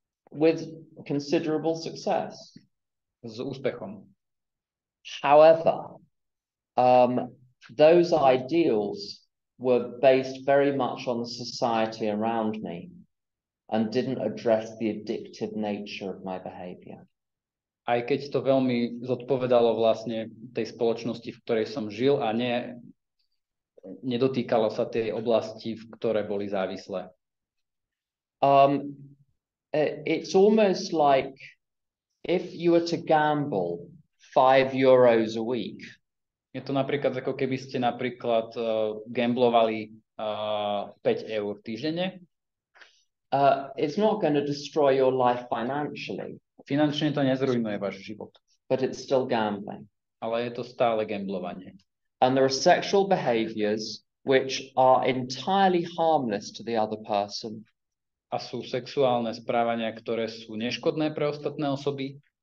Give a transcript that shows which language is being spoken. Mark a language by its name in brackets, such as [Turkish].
[English] With considerable success. [Slovak] S úspechom. [English] However, those ideals were based very much on the society around me and didn't address the addictive nature of my behavior. [Slovak] Aj keď to veľmi zodpovedalo vlastne tej spoločnosti, v ktorej som žil a nedotýkalo sa tej oblasti, v ktoré boli závislé. [English] It's almost like if you were to gamble €5 a week. [Slovak] Je to napríklad ako keby ste napríklad gamblovali 5 eur týždenne. [English] It's not going to destroy your life financially. [Slovak] Finančne to nezrujnuje váš život. [English] But it's still gambling. [Slovak] Ale je to stále gamblovanie. [English] And there are sexual behaviors which are entirely harmless to the other person. [Slovak] A sú sexuálne správania, ktoré sú neškodné pre ostatné osoby.